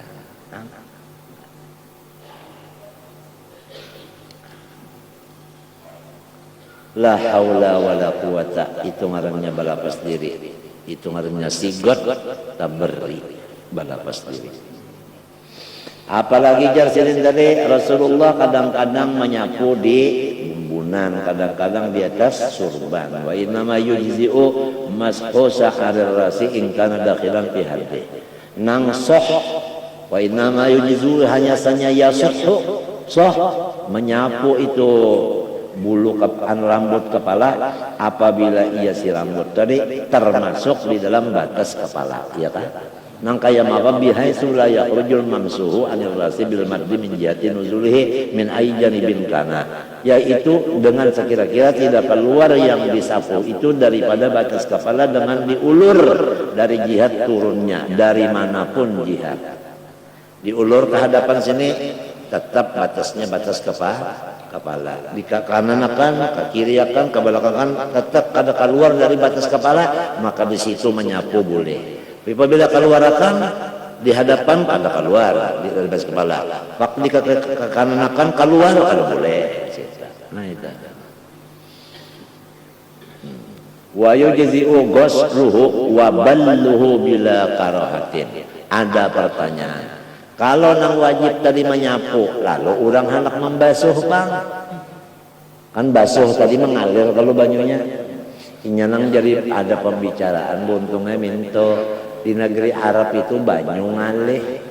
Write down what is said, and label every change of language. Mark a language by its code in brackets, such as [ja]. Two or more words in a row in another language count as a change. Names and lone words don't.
[ar] لا حول ولا قوة, [bjn] itu ngarannya balapas diri. Itu ngarannya sigot taberi, balapas diri. Apalagi jarsilin tadi Rasulullah kadang-kadang menyapu di bumbunan, kadang-kadang di atas surban. [ar] وإنما يجزئ مسح شعر الرأس إن كان داخلا في حده. [bjn] nang soh [ar] وإنما يجزئ [bjn] hanya sanya yasuhu soh menyapu itu bulu rambut kepala apabila ia si rambut tadi termasuk di dalam batas kepala, ya kan? Nang kaya maka [ar] بحيث لا يخرج الممسوح عن الرأس بالمد من جهة نزوله من أي جانب كان, [bjn] yaitu dengan sekira-kira tidak keluar yang disapu itu daripada batas kepala dengan diulur dari jihad turunnya, dari manapun jihad. Diulur ke hadapan sini tetap batasnya batas kepala. Di kanan akan, ke kiri akan, ke belakang akan, tetap kada keluar dari batas kepala, maka di situ menyapu boleh. Apabila keluar akan di hadapan kada keluar dari batas kepala. Waktu di ke kanan akan keluar kada boleh. Nah itu. [ar] ويجزئ غسله وبله بلا كراهة. [bjn] Ada pertanyaan. Kalau nang wajib tadi menyapu, lalu orang hendak membasuh bang, kan basuh tadi mengalir kalau banyunya. Inya nang jadi ada pembicaraan buntungnya minto di negeri Arab itu banyu ngalih.